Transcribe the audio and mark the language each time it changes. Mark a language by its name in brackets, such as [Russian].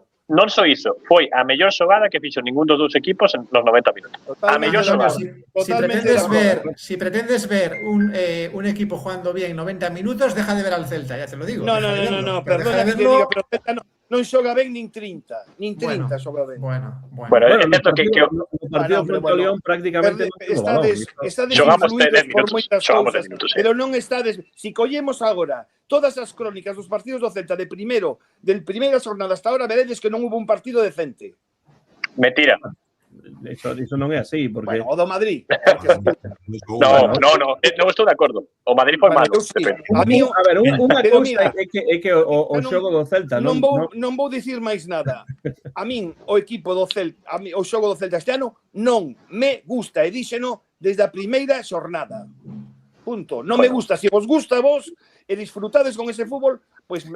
[Galician] Non só iso, foi a mellor xogada que fixo ningún dos dous equipos nos 90 minutos. A mellor xogada. [Spanish] Si pretendes ver un equipo jugando bien 90 minutos, deja de ver al Celta, ya te lo digo. [Galician] No, perdona que te diga, pero Celta non xoga ben nin 30 xoga ben. Bueno, é certo que o partido contra o León prácticamente estades influídos por moitas cousas, pero non estades, si collemos agora todas as crónicas dos partidos do Celta del primeira xornada [Spanish] hasta ahora, [Galician] veredes que non hubo un partido decente. Mentira. Eso non é así, porque... Bueno, o do Madrid. Non estou de acordo. O Madrid foi malo. [Spanish] A mí, [Galician] a ver, unha cousa é que o xogo do Celta non vou dicir máis nada. A min, o equipo do Celta, o xogo do Celta este ano non me gusta, e díxeno desde a primeira xornada. Punto. Non me gusta. Se vos gusta a vos e disfrutades con ese fútbol, pues